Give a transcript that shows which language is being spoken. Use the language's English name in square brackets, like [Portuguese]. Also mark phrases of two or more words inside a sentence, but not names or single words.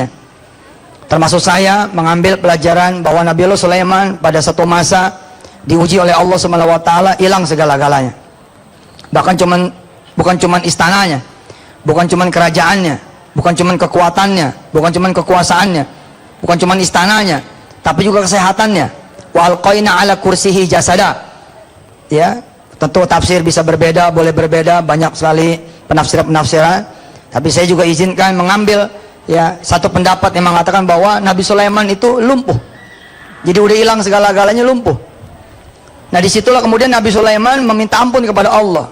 [Indonesian] Termasuk saya mengambil pelajaran bahwa Nabi Allah Sulaiman pada satu masa diuji oleh Allah [Arabic] سبحانه وتعالى, [Indonesian] hilang segala-galanya. Bahkan bukan cuman istananya, bukan cuman kerajaannya, bukan cuman kekuatannya, bukan cuman kekuasaannya, bukan cuman istananya, tapi juga kesehatannya. [Arabic] وألقينا على كرسيه جسدا. [Indonesian] Ya, tentu tafsir bisa berbeda, boleh berbeda, banyak sekali penafsiran. Tapi saya juga izinkan mengambil ya satu pendapat yang mengatakan bahwa Nabi Sulaiman itu lumpuh. Jadi udah hilang segala-galanya, lumpuh. Nah disitulah kemudian Nabi Sulaiman meminta ampun kepada Allah.